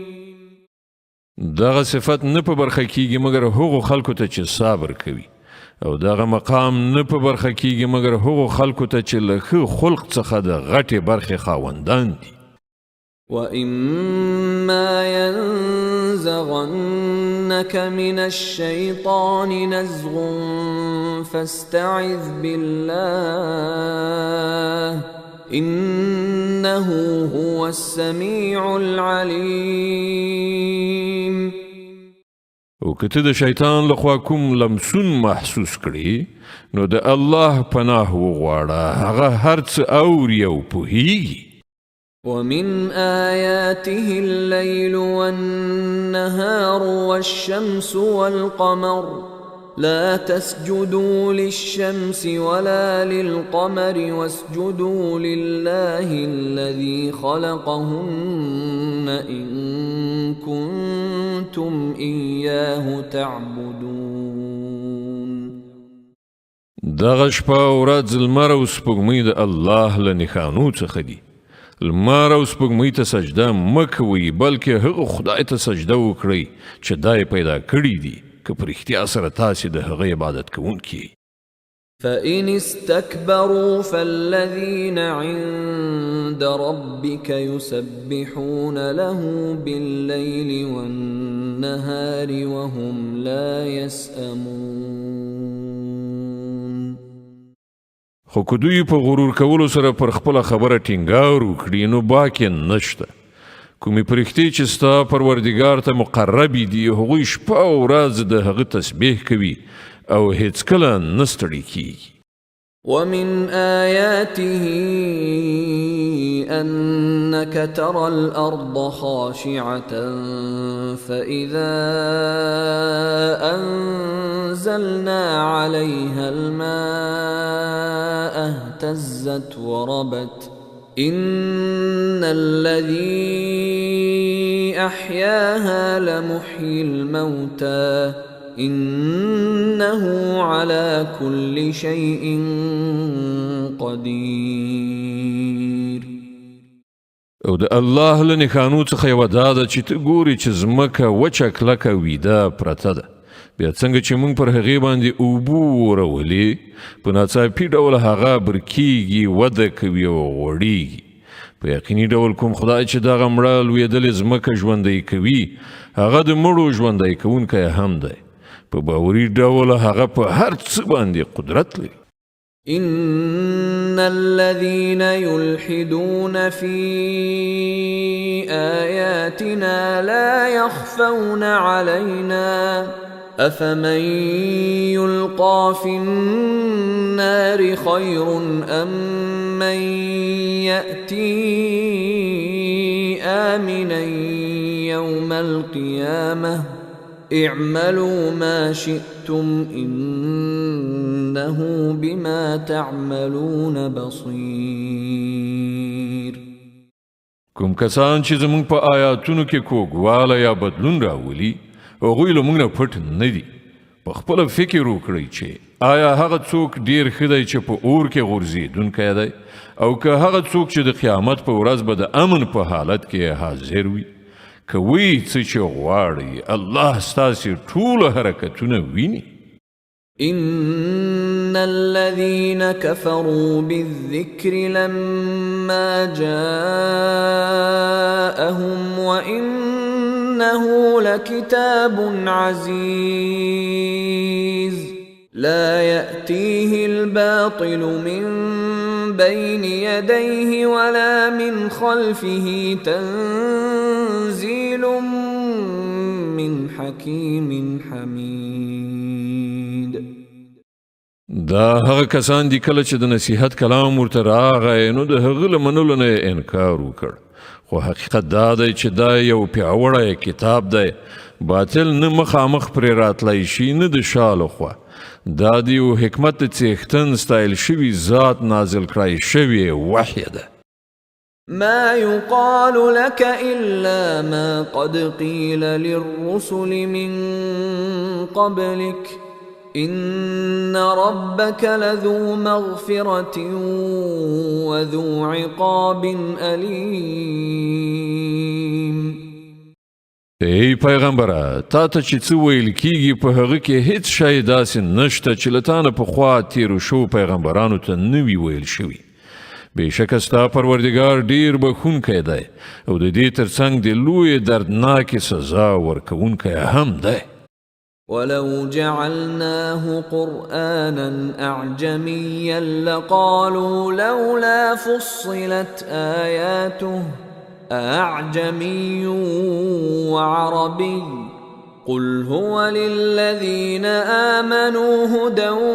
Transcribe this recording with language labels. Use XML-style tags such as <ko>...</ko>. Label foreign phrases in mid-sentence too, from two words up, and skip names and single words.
<ps>دغه صفت نه په برخه کیږي مګر هغو خلکو ته چې صبر کوي او دغه مقام نه په برخه کیږي مګر هغو خلکو ته چې له ښه خلق څخه د غټې برخې خاوندان دي</ps> <ar>وَإِمَّا يَنزَغَنَّكَ مِنَ الشَّيْطَانِ نَزْغٌ فَاسْتَعِذْ بِاللَّهِ إِنَّهُ هُوَ السَّمِيعُ الْعَلِيمُ</ar> <ps>او که ته د شیطان لخوا کوم لمسون محسوس کړي نو د الله پناه وغواړه هغه هر څه اوري او پوهیږي</ps> <ar>ومن آياته الليل والنهار والشمس والقمر لا تسجدوا للشمس ولا للقمر واسجدوا لله الذي خلقهن إن كنتم إياه تعبدون</ar> <ps>دغه شپه ورځ لمر او سپوږمۍ د الله له نښانو څخه دي لمر او سپوږمۍ ته سجده مه کوئ بلکې هغه خدای ته سجده وکړئ چې دا یې پیدا کړي دي که په رښتیا سره تاسې د هغه عبادت کوونکي</ps> <ar>فإن استكبروا فالذين عند ربك يسبحون له بالليل والنهار وهم لا يسأمون</ar> <ps>خو که دوی په غرور کولو سره پر خپله خبره ټینګار وکړي نو باک یې نشته کومې پرښتې چې ستا پروردګار ته مقربې دي هغوی شپه او ورځ د هغه تسبیح کوي او هیڅکله نه ستړي کیږي</ps> <ar>ومن آياته أنك ترى الأرض خاشعة فإذا أنزلنا عليها الماء اهتزت وربت إن الذي أحياها لمحيي الموتى إنه على كل شيء قدير</ar> <ps>او د الله له نښانو څخه یوه دا ده چې ته ګورې چې ځمکه وچه کلکه ویده پرته ده بیا څنګه چې موږ پر هغې باندې اوبه ورولې په ناڅاپي ډول هغه برکیږي وده کوي او غوړیږي په یقیني ډول کوم خدای چې دغه مړه لویدلې ځمکه ژوندی کوي هغه د مړو ژوندی کوونکی هم دی په باوري ډول هغه په هر څه باندې قدرت لري</ps> <ar>إن الذين يلحدون في آياتنا لا يخفون علينا أفمن يلقى في النار خير أم من يأتي آمنا يوم القيامة اعملوا ما شئتم إنه بما تعملون بصير</ar> <ps>کوم کسان چې زموږ په آیاتونو کې کوږوالی یا بدلون راولي هغوی له موږ نه پټ نه دي په خپله فکر وکړئ چې آیا هغه څوک ډیر ښه دی چې په اور کې غورځېدونکی دی او که هغه څوک چې د قیامت په ورځ به د امن په حالت کې حاضر وي کوي څه چې غواړئ الله ستاسې ټول حرکتونه ویني</ps> <ar>إن الذين كفروا بالذكر لما جاءهم وإنه لكتاب عزيز لا يأتيه الباطل من بين يديه ولا من خلفه تنزيل من حكيم حميد</ar> <ps>دا هغه کسان دي کله چې د نصیحت کلام ورته راغی نو د هغه له منلو نه انکار وکړ خو حقیقت دا دی چې دا یو پیاوړی کتاب دی باطل نه مخامخ پرې راتلی شي نه د شا لخوا دا د یو حکمت د څښتن ستایل شوي ذات نازل کړی شوی وحی ده</ps> <ar>ما يقال لك إلا ما قد قيل للرسل من قبلك إن ربك لذو مغفرة وذو عقاب أليم</ar> <ps>ای پیغمبره تا ته چې څه ویل کیږي په هغه کې هیڅ شی داسې نشته چې له تا نه پخوا تیرو شو پیغمبرانو ته نه وي ویل شوي بېشکه ستا پروردګار ډیر بخښونکی دی او د دې ترڅنګ د لویې دردناکې سزا ورکوونکی هم دی</ps> <ar>ولو جعلناه قرآنا أعجميا لقالوا لولا فصلت آياته أعجمي وعربي قل هو للذين آمنوا هدى</ar>